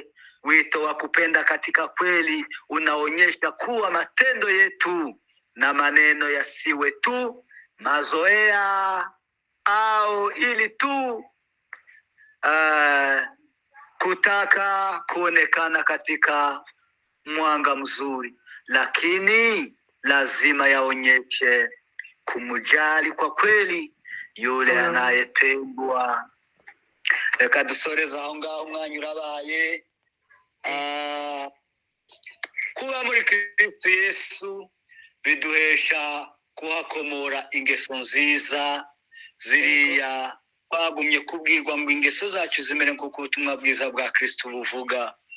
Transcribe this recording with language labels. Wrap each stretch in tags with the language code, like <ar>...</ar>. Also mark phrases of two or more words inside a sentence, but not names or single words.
<sw>Wito wa kupenda katika kweli unaonyesha kuwa matendo yetu na maneno yasiwe tu mazoea au ili tu kutaka kuonekana katika mwanga mzuri, lakini lazima yaonyeshe kumujali kwa kweli yule anayependwa.</sw> <rw>Reka dusoreza aho ngaho, umwanya urabaye. Kuba muri Kristo Yesu biduhesha kuhakomora ingeso nziza ziriya twagumye kubwirwa ngo ingeso zacu zimere nk'uko ubutumwa bwiza bwa Kristo buvuga.</rw>